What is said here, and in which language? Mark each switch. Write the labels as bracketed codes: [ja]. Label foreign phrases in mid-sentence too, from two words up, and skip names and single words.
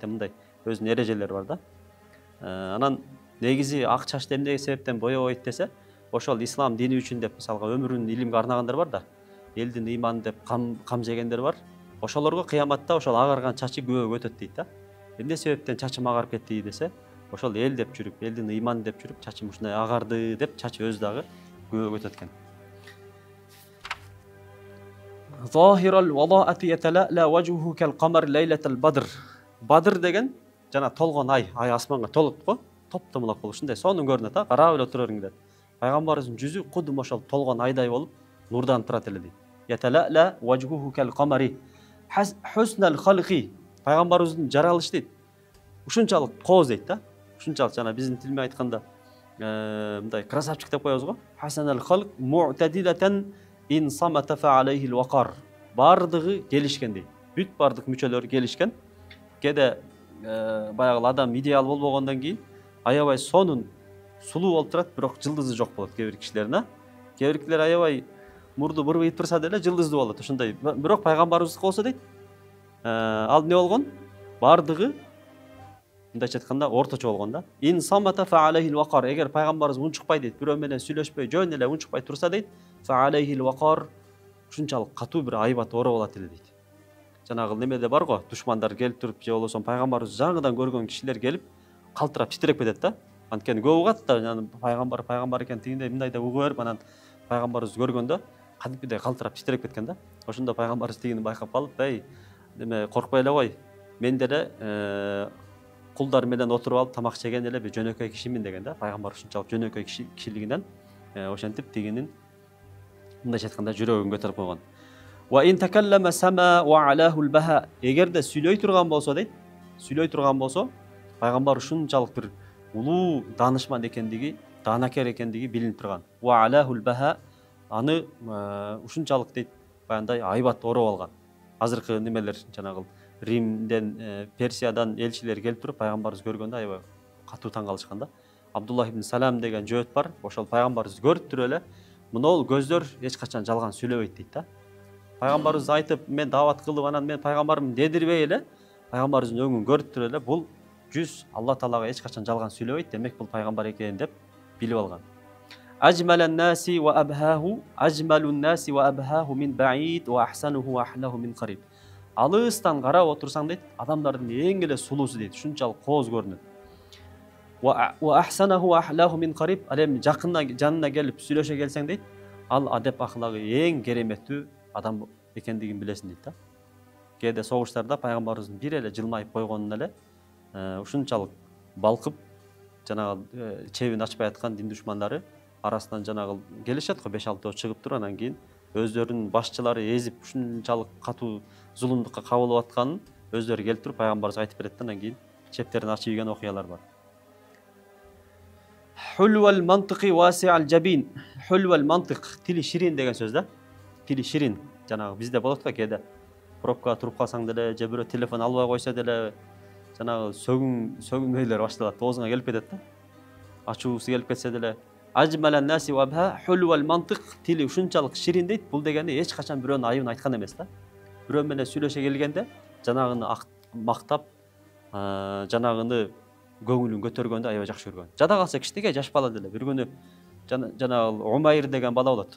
[ky] Мындай өзүнүн эрежелери бар да. Анан негизи ак чачты эмне себептен боёбойт десе, ошол ислам дини үчүн деп мисалга өмүрүн илимге арнагандар бар да. Элдин ыйманы деп кам жегендер бар. Ошолорго кыяматта ошол агарган чачы күбө өтөт дейт да. Эмне себептен чачым агарып кетти десе, ошол эл деп жүрүп, элдин ыйманы деп жүрүп, чачым ушундай агарды деп чачы өзү дагы күбө өтөт экен. [ar] ظاهر الوضاءة يتلألأ وجهه كالقمر ليلة البدر. [ky] Badr деген жана толгон ай асманга толот го, топтомолок болуп ушундай сонун көрүнөт а, карап эле отура бериңер. Пайгамбарыбыздын жүзү кудум ошол толгон айдай болуп нурдан турат эле дейт. [ar] يتلألأ وجهه كالقمر حسن الخلق. [ky] Пайгамбарыбыздын жаралышы дейт. Ушунчалык кооз дейт да. Ушунчалык жана биздин тил менен айтканда мындай красавчик деп коебуз го. [ar] حسن الخلق معتدلا إن صمت فعليه الوقار. [ky] Бардыгы келишкен дейт. Бүт бардык мүчөлөрү келишкен. Кеде баягы адам идеал болбогондон кийин аябай сонун сулуу болуп турат, бирок жылдызы жок болот кээ бир кишилерин. Кээ биркилер аябай мурду бурбайып турса деле жылдыздуу болот. Ошондой. Бирок пайгамбарыбыздыкы болсо дейт, ал эмне болгон? Бардыгы мындайча айтканда орточо болгон да. [ar] إن صمت فعليه الوقار. [ky] Эгер пайгамбарыбыз унчукпай дейт, бирөө менен сүйлөшпөй, жөн эле унчукпай турса дейт, [ar] فعليه الوقار, [ky] ушунчалык катуу бир айбат оро болот эле дейт. Жанагы немеде бар го, душмандар келип туруп, же болбосо пайгамбарыбыз жаңыдан көргөн кишилер келип калтырап титиреп кетет да. Анткени көп угат да, пайгамбар экен тигиндей мындай деп угуп берип, анан пайгамбарыбызды көргөндө кадимкидей калтырап титиреп кеткен да. Ошондо пайгамбарыбыз тигини байкап калып, "Эй, неме коркпой эле кой. Мен деле кулдар менен отуруп алып тамак жеген эле бир жөнөкөй кишимин" деген да. Пайгамбар ушунчалык жөнөкөй кишилигинен ошентип тигинин мындайча айтканда жүрөгүн көтөрүп койгон. [ar] وإن تكلم سما وعلاه البهاء. [ky] Эгерде сүйлөй турган болсо дейт, сүйлөй турган болсо, пайгамбар ушунчалык бир улуу данышман экендиги, данакер экендиги билинип турган. [ar] وعلاه البهاء, [ky] аны ушунчалык дейт, баяндай айбат ороп алган. Азыркы немелер жанагы Римден, Персиядан элчилер келип туруп пайгамбарыбызды көргөндө аябай катуу таң калышкан да. Абдуллах ибн Салам деген жөөт бар. Ошол пайгамбарыбызды көрүп туруп эле, "Мынол көздөр эч качан жалган сүйлөбөйт" дейт да. Пайгамбарыбыз айтып, мен дават кылып, анан мен пайгамбармын дедирбей эле, пайгамбарыбыздын өңүн көрүп туруп эле, бул жүз Алла Таалага эч качан жалган сүйлөбөйт, демек бул пайгамбар экен деп билип алган. [ar] أجمل الناس وأبهاه من بعيد وأحسنه وأحلاه من قريب. [ky] Алыстан карап отурсаң дейт, адамдардын эң эле сулуусу дейт, ушунчалык кооз көрүнөт. [ar] وأحسنه وأحلاه من قريب. [ky] Ал эми жанына келип сүйлөшө келсең дейт, ал адеп аклагы эң кереметтүү адам экендигин билесиң дейт да. Кээде согуштарда пайгамбарыбыздын бир эле жылмайып койгонун эле ушунчалык балкып, жанагы чебин ачпай аткан дин душмандары арасынан жанагы келишет го 5-6 чыгып туруп, анан кийин өздөрүнүн башчылары эзип ушунчалык катуу зулумдукка кабылып атканын өздөрү келип туруп пайгамбарыбызга айтып берет да, анан кийин чептерин ачып ийген окуялар бар. [ar] حلو المنطق واسع الجبين. حلو المنطق, [ky] тили ширин деген сөз да. Тили ширин. Жанагы бизде болот го кээде пробка туруп калсаң деле, же бирөө телефон албай койсо деле, жанагы сөгүнмөйлөр башталат, оозуңа келип кетет да. Ачуусу келип кетсе деле, [ar] أجمل الناس وأبهى حلو المنطق, [ky] тили ушунчалык ширин дейт. Бул дегени эч качан бирөөнүн айыбын айткан эмес да. Бирөө менен сүйлөшө келгенде жанагыны мактап, жанагыны көңүлүн көтөргөндө аябай жакшы көргөн. Жада калса кичинекей жаш бала деле бир күнү жанагы Умайр деген бала болот.